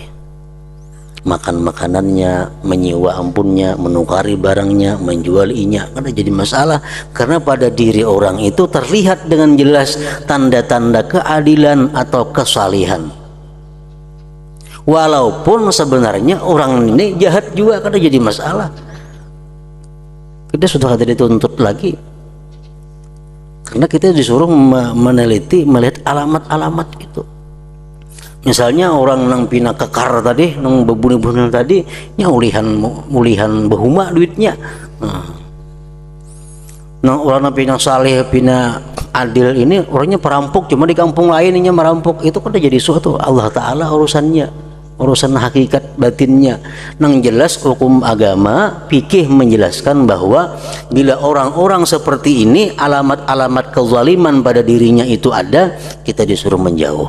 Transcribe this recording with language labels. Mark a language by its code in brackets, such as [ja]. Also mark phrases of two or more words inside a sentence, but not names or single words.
[id] Makan makanannya, menyewa ampunnya, menukari barangnya, menjual inya, karena jadi masalah karena pada diri orang itu terlihat dengan jelas tanda-tanda keadilan atau kesalihan. Walaupun sebenarnya orang ini jahat juga, karena jadi masalah. Kita sudah tidak dituntut lagi karena kita disuruh meneliti, melihat alamat-alamat itu. [bjn] Misalnya orang nang pina kekar tadi, nang bebuni-buni tadi, nya ulihan behuma duitnya. [id] Nah, orang nang pina saleh, pina adil ini orangnya perampok, cuma di kampung lain ini merampok, itu kan jadi suatu [ar] الله تعالى [id] urusannya, urusan hakikat batinnya. Nang jelas hukum agama fikih menjelaskan bahwa bila orang-orang seperti ini alamat-alamat kezaliman pada dirinya itu ada, kita disuruh menjauh.